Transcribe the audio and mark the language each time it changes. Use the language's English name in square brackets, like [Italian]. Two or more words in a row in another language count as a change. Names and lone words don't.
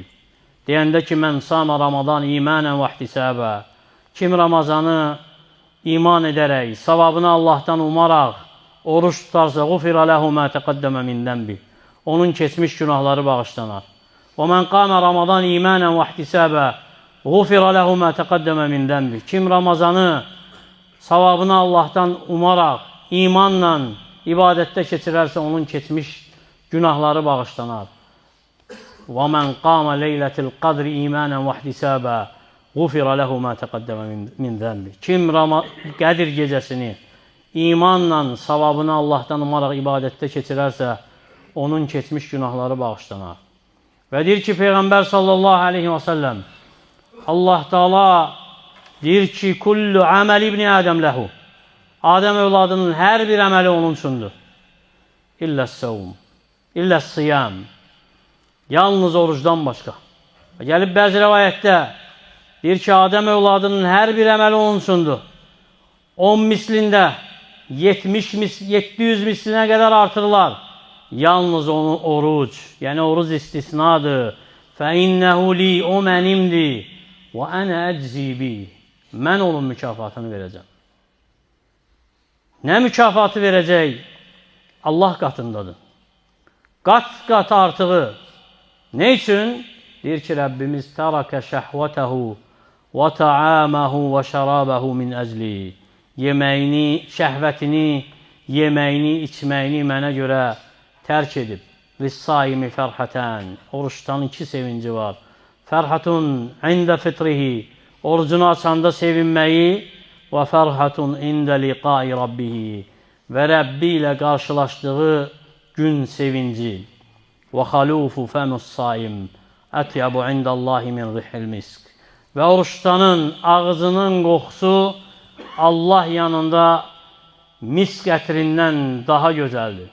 [Azerbaijani] Deyəndə ki, [Arabic] من صام رمضان إيمانا واحتسابا, [Azerbaijani] kim Ramazanı iman edərək, savabını Allahdan umaraq, oruç tutarsa, [Arabic] غفر له ما تقدم من ذنبه, [Azerbaijani] onun keçmiş günahları bağışlanar. [Arabic] ومن قام رمضان إيمانا واحتسابا, غُفِرَ لَهُ مَا تَقَدَّمَ مِنْ دَنْبِ. [Azerbaijani] Kim Ramazanı savabını Allah'tan umaraq, imanla ibadətdə keçirərsə, onun keçmiş günahları bağışlanar. [Arabic] وَمَنْ قَامَ لَيْلَةِ الْقَدْرِ إِيمَانًا وَاحْتِسَابًا غُفِرَ لَهُ مَا تَقَدَّمَ مِنْ ذَنْبِ. [Azerbaijani] Kim Qədir gecəsini imanla, savabını Allahdan umaraq ibadətdə keçirərsə, onun keçmiş günahları bağışlanar. Və deyir ki, Peyğəmbər [Arabic] صلى الله عليه وسلم, [Azerbaijani] Allah Teala deyir ki, [Arabic] كل عمل ابن آدم له. [Azerbaijani] Adəm övladının hər bir əməli onun üçündür. [Arabic] إلا الصوم، إلا الصيام. [Azerbaijani] Yalnız orucdan başqa. Gəlib bəzi rəvayətdə deyir ki, Adəm övladının hər bir əməli onun üçündür. 10 mislində 700 mislinə qədər artırırlar. Yalnız onu oruc, yəni oruc istisnadır. [Arabic] فَاِنَّهُ لِي [Azerbaijani] O mənimdir. [Arabic] وَأَنَا أَجْزِي بِهِ [Azerbaijani] Mən onun mükafatını verəcəm. Nə mükafatı verəcək? Allah qatındadır. Qat-qat artığı. Ne üçün? Deyir ki, Rəbbimiz [Arabic] تَرَكَ شَحْوَتَهُ وَتَعَامَهُ وَشَرَابَهُ مِنْ أَجْلِهِ [Azerbaijani] Yeməyini, şəhvətini, yeməyini, içməyini mənə görə tərk edib. [Arabic] لِلصَّائِمِ فَرْحَتَانِ [Azerbaijani] Oruçdan iki sevinci var. [Arabic] فرحة عند فطره [Azerbaijani] Orucunu açanda sevinməyi [Arabic] وفرحة عند لقاء ربه [Azerbaijani] və Rəbbi ilə qarşılaşdığı gün sevinci. [Arabic] ولخلوف فم الصائم أطيب عند الله من ريح المسك [Azerbaijani] və oruçtanın ağzının qoxusu Allah yanında misk ətrindən daha gözəldir.